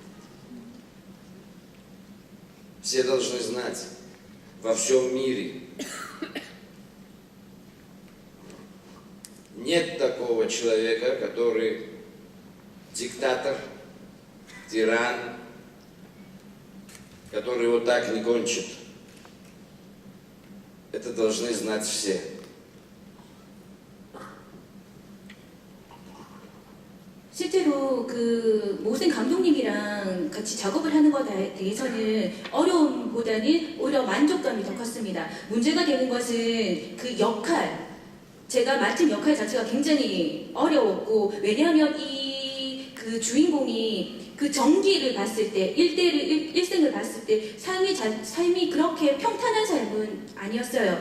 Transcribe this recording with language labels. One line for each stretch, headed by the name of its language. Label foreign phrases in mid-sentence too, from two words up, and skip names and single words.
Russian: Все должны знать, во всем мире нет такого человека, который диктатор, тиран, который вот так не кончит. Это должны знать все.
Korean: 실제로 그 모생 감독님이랑 같이 작업을 하는 것에 대해서는 어려움보다는 오히려 만족감이 더 컸습니다. 문제가 되는 것은 그 역할, 제가 맡은 역할 자체가 굉장히 어려웠고, 왜냐하면 이 그 주인공이 그 전기를 봤을 때, 일생을 봤을 때 삶이 그렇게 평탄한 삶은 아니었어요.